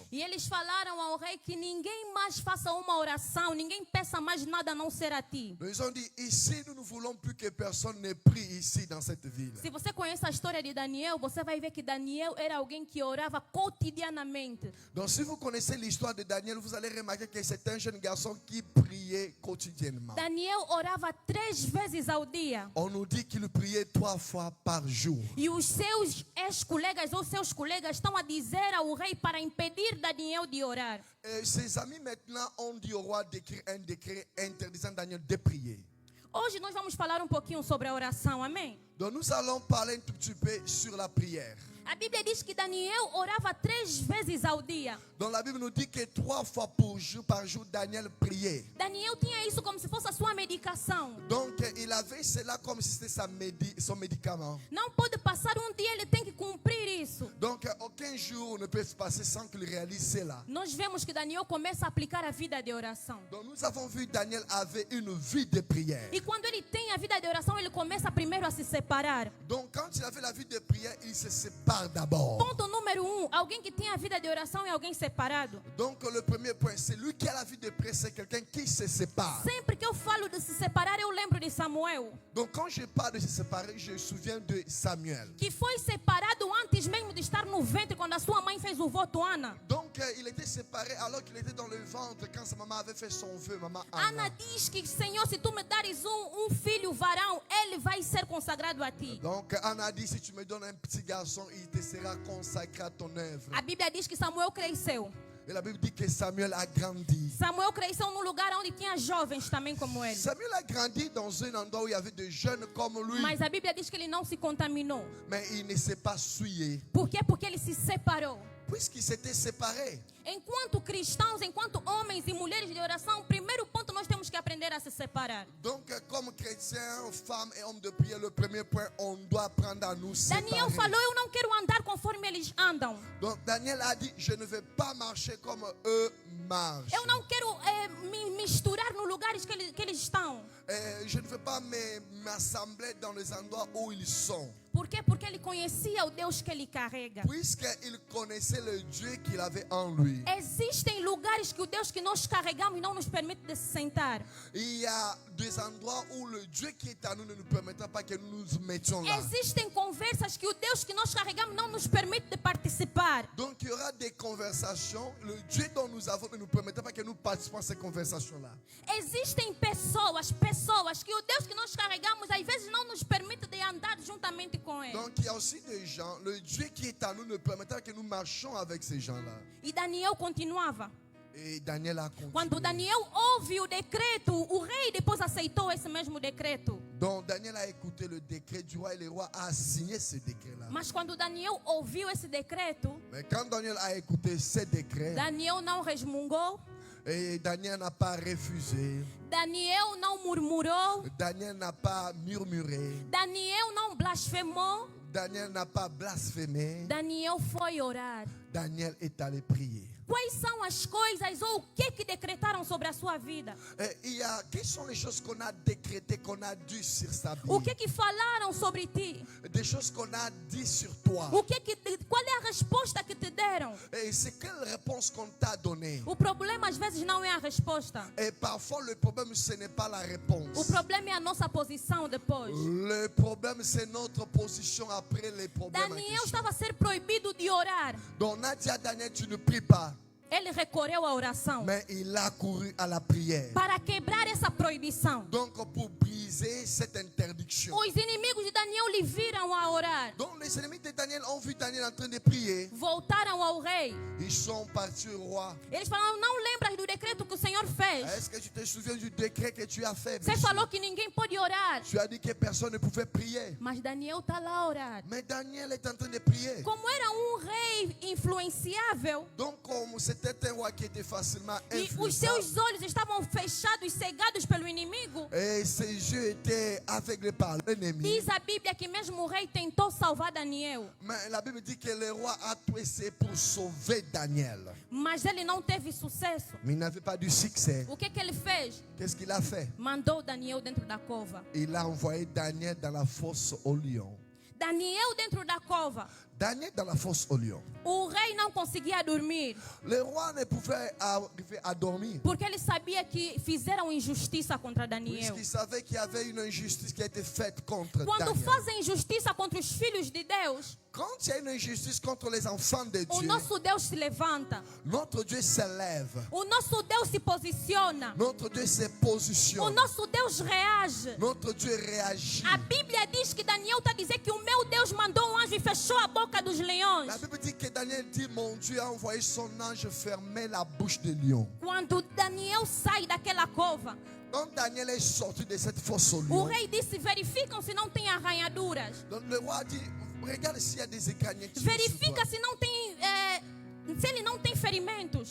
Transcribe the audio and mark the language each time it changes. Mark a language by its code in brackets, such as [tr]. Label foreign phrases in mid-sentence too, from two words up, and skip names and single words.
[pt] E eles falaram ao rei que ninguém mais faça uma oração, ninguém peça mais nada a não ser a ti. [fr] Donc, ils ont dit, ici, nous ne voulons plus que personne ne prie ici dans cette ville. [pt] Se você conhece a história de Daniel, você vai ver que Daniel era alguém que orava cotidianamente. [fr] Donc, si vous connaissez l'histoire de Daniel, vous allez remarquer que c'est un jeune garçon qui priait quotidiennement. [pt] Daniel orava 3 vezes ao dia. [fr] On nous dit qu'il priait 3 fois par jour. [pt] E os seus ex-colegas ou seus colegas estão a dizer ao rei para impedir Daniel de orar. [fr] Et ses amis maintenant ont dit au roi d'écrire un décret interdisant Daniel de prier. [pt] Hoje nós vamos falar pouquinho sobre a oração, amém? [fr] Donc nous allons parler un tout petit peu sur la prière. [pt] A Bíblia diz que Daniel orava 3 vezes ao dia. [fr] Donc la Bible nous dit que 3 fois par jour, Daniel priait. [pt] Daniel tinha isso como se fosse a sua medicação. [fr] Donc il avait cela comme si c'était son médicament. [pt] Não pode passar dia, ele tem que cumprir isso. [fr] Donc aucun jour ne peut se passer sans qu'il réalise cela. [pt] Nós vemos que Daniel começa a aplicar a vida de oração. [fr] Donc nous avons vu Daniel avait une vie de prière. [pt] E quando ele tem a vida de oração, ele começa primeiro a se separar. [fr] Donc quand il avait la vie de prière, il se sépare d'abord. [pt] Ponto número 1, alguém que tem a vida de oração é alguém separado. [fr] Donc le premier point, c'est lui qui a la vie de prière, c'est quelqu'un qui se sépare. [pt] Sempre que eu falo de se separar, eu lembro de Samuel. [fr] Donc quand je parle de se séparer, je me souviens de Samuel. [pt] Que foi separado antes mesmo de estar no ventre, quando a sua mãe fez o voto, Ana. [fr] Donc il était séparé alors qu'il était dans le ventre quand sa maman avait fait son vœu, maman [pt] Ana [fr] Anna. [pt] diz que, Senhor, se tu me dares filho varão, ele vai ser consagrado a ti. [fr] Donc Anna dit, si tu me donnes un petit garçon, il te sera consacré à ton œuvre. [pt] A Bíblia diz que Samuel cresceu. [fr] Et la Bible dit que Samuel a grandi. [pt] Samuel cresceu num lugar onde tinha jovens também como ele. [fr] Samuel a grandi dans un endroit où il y avait des jeunes comme lui. [pt] Mas a Bíblia diz que ele não se contaminou. [fr] Mais il ne s'est pas souillé. [pt] Por quê? Porque ele se separou. [fr] Puisqu'il s'était séparé. [pt] Enquanto cristãos, enquanto homens e mulheres de oração, o primeiro ponto nós temos que aprender a se separar. [fr] Donc comme chrétiens, femmes et hommes de prière, le premier point, on doit apprendre à nous séparer. [pt] Daniel falou, eu não quero andar conforme eles andam. [fr] Donc Daniel a dit, je ne vais pas marcher comme eux marchent. [pt] Eu não quero me misturar nos lugares que eles estão. [fr] Je ne veux pas m'assembler dans les endroits où ils sont. [pt] Por quê? Porque ele conhecia o Deus que ele carrega. [fr] Puisqu'il connaissait le Dieu qu'il avait en lui. [pt] Existem lugares que o Deus que nós carregamos não nos permite de se sentar. [fr] Il y a des endroits où le Dieu qui est à nous ne nous permettra pas que nous nous mettions là. [pt] Existem conversas que o Deus que nós carregamos não nos permite de participar. [fr] Donc il y aura des conversations, le Dieu dont nous avons ne nous permettra pas que nous participions à ces conversations-là. [pt] Existem pessoas que o Deus que nós carregamos às vezes não nos permite de andar juntamente com ele. [fr] Donc il y a aussi des gens, le Dieu qui est à nous ne permettra pas que nous marchions avec ces gens-là. [pt] E Daniel continuava. [fr] Et Daniel a continué. [pt] Quando Daniel ouve o decreto, o rei depois aceitou esse mesmo decreto. [fr] Donc Daniel a écouté le décret du roi et le roi a signé ce décret-là. [pt] Mas quando Daniel ouviu esse decreto, [fr] Mais quand Daniel a écouté ce décret, [pt] Daniel não resmungou, [fr] et Daniel n'a pas refusé, [pt] Daniel não murmurou, [fr] Daniel n'a pas murmuré, [pt] Daniel não blasfemou, [fr] Daniel n'a pas blasphémé, [pt] Daniel foi orar. [fr] Daniel est allé prier. [pt] Quais são as coisas ou o que decretaram sobre a sua vida? [fr] Et quelles sont les choses qu'on a décrétées, qu'on a dit sur sa vie? [pt] O que falaram sobre ti? [fr] Des choses qu'on a dit sur toi. [pt] Qual é a resposta que te deram? [fr] Et c'est quelle réponse qu'on t'a donnée? [pt] O problema às vezes não é a resposta. [fr] Et parfois le problème ce n'est pas la [pt] O [fr] réponse. [pt] problema é a nossa posição depois. [fr] Le problème c'est notre position après les problèmes. en [pt] Daniel [fr] question. [pt] estava a ser proibido de orar. [fr] Donc on a dit à Daniel, tu ne pries pas. [pt] Ele recorreu à oração [fr] Mais il a couru à la prière. [pt] para quebrar essa proibição. [fr] Donc pour briser cette interdiction. [pt] Os inimigos de Daniel lhe viram a orar. [fr] Donc les ennemis de Daniel ont vu Daniel en train de prier. [pt] Voltaram ao rei. [fr] Ils sont partis au roi. [pt] Eles falaram, não lembras do decreto que o Senhor fez? [fr] Est-ce que tu te souviens du décret que tu as fait? [pt] Você [fr] monsieur? [pt] falou que ninguém pode orar. [fr] Tu as dit que personne ne pouvait prier. [pt] Mas Daniel está lá a orar. [fr] Mais Daniel est en train de prier. [pt] Como era rei influenciável, [fr] Donc comme c'était un roi qui était facilement [pt] e os [fr] influençable. [pt] seus olhos estavam fechados, cegados pelo inimigo, [fr] Et ses yeux étaient aveuglés par l'ennemi. [pt] diz a Bíblia que mesmo o rei tentou salvar Daniel, [fr] Mais la Bible dit que le roi a tout essayé pour sauver Daniel. [pt] mas ele não teve sucesso. [fr] Mais il n'avait pas du succès. [pt] O que ele fez? [fr] Qu'est-ce qu'il a fait? [pt] Mandou Daniel dentro da cova. [fr] Il a envoyé Daniel dans la fosse au lion. [pt] Daniel dentro da cova. [fr] Daniel dans la fosse au lion. [pt] O rei não conseguia dormir, [fr] Le roi ne pouvait arriver à dormir. [pt] porque ele sabia que fizeram injustiça contra Daniel. [fr] Puisqu'il savait qu'il y avait une injustice qui a été faite contre [pt] Quando [fr] Daniel. [pt] fazem injustiça contra os filhos de Deus, [fr] Quand il y a une injustice contre les enfants de [pt] o [fr] Dieu, [pt] nosso Deus se levanta. [fr] notre Dieu s'élève. [pt] O nosso Deus se posiciona. [fr] Notre Dieu se [pt] O [fr] positionne. [pt] nosso Deus reage. [fr] Notre Dieu réagit. [pt] A Bíblia diz que Daniel está a dizer que o meu Deus mandou um anjo e fechou a boca dos leões. [fr] La Bible dit que Daniel dit, mon Dieu a envoyé son ange fermer la bouche des lions. [pt] Quando Daniel sai daquela cova, [fr] Quand Daniel est sorti de cette fosse au [pt] o [fr] lion, [pt] rei disse: verificam se não tem arranhaduras. [fr] donc le roi dit, regarde s'il y a des égratignures. [pt] Verifica se não tem, se ele não tem ferimentos.